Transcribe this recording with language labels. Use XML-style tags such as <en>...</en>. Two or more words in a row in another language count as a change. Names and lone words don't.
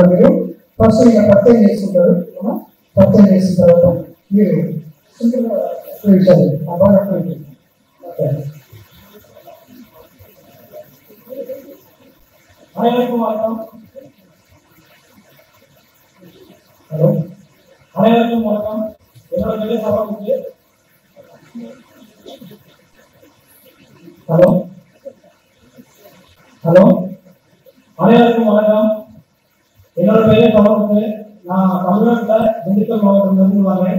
<te>మీరు ఫస్ట్ ఇంకా పరిచయం చేసుకుంటారు. పరిచయం చేసిన తర్వాత మీరు విషయాలు బాగా</te> <ta>హలో அனைவருக்கும் வணக்கம். என்னோட பேர் சபாபதி. ஹலோ ஹலோ அனைவருக்கும் வணக்கம். என்னோட பேர் சபாபதி. நான் தமிழ்நாட்டில் திண்டுக்கல் மாவட்டத்திலிருந்து வரேன்.</ta>